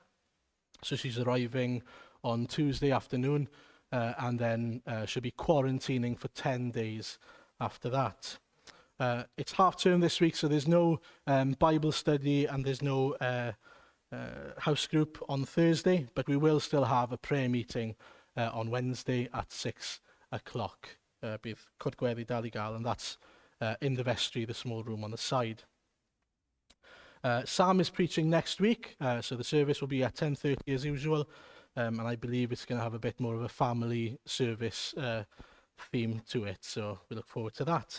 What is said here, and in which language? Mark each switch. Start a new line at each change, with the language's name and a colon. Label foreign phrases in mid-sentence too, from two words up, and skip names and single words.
English: So she's arriving on Tuesday afternoon, and then she'll be quarantining for 10 days after that. It's half term this week, so there's no Bible study and there's no house group on Thursday, but we will still have a prayer meeting on Wednesday at 6 o'clock.
Welsh: Bydd cwrt gweddi dal I gael,
English: and that's in the vestry, the small room on the side. Sam is preaching next week, so the service will be at 10:30 as usual. And I believe it's going to have a bit more of a family service theme to it, so we look forward to that.